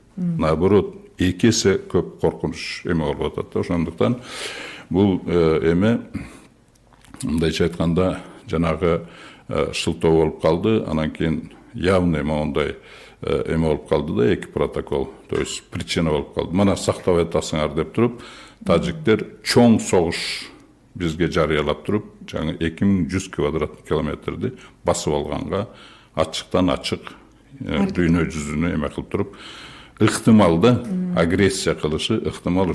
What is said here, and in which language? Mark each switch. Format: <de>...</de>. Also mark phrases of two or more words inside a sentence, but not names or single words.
<ky>Наоборот, эки эсе көп коркунуч эме болуп атат да. Ошондуктан бул эме мындайча айтканда жанагы шылтоо болуп калды, анан кийин явный мондай эме болуп калды да, эки протокол,</ky> <ru>то есть причина</ru> <ky>болуп калды. Мына сактап атасыңар деп туруп, тажиктер чоң согуш бизге жарыялап туруп, жаңы 2100 квадратный километрди басып алганга ачыктан ачык дүйнө жүзүнө эме кылып туруп, ыктымал да, агрессия кылышы ыктымал.</ky>